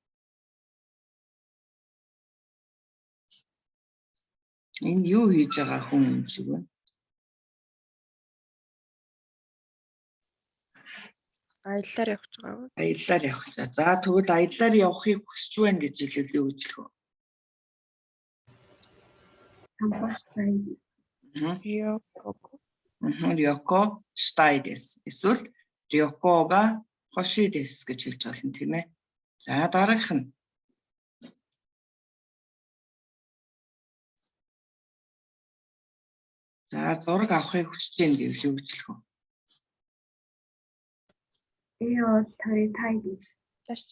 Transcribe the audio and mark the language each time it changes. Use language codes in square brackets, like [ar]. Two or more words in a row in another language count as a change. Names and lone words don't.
[mn] Энд юу хийж байгаа хүн юм шиг вэ? Аяллаар явж байгаа. Аяллаар явах. За тэгвэл аяллаар явахыг хүсэж байна гэж хэлвэл юу гэж хэлэх вэ? Хамбаштай. [ja] 旅行 したい です. [mn] Эсвэл [ja] 旅行 が 欲しい です [mn] гэж хэлж болно тийм ээ. За дараагийнх нь. За зураг авахыг хүсэж байна гэвэл юу гэж хэлэх вэ? [ja] 絵を 撮りたい です.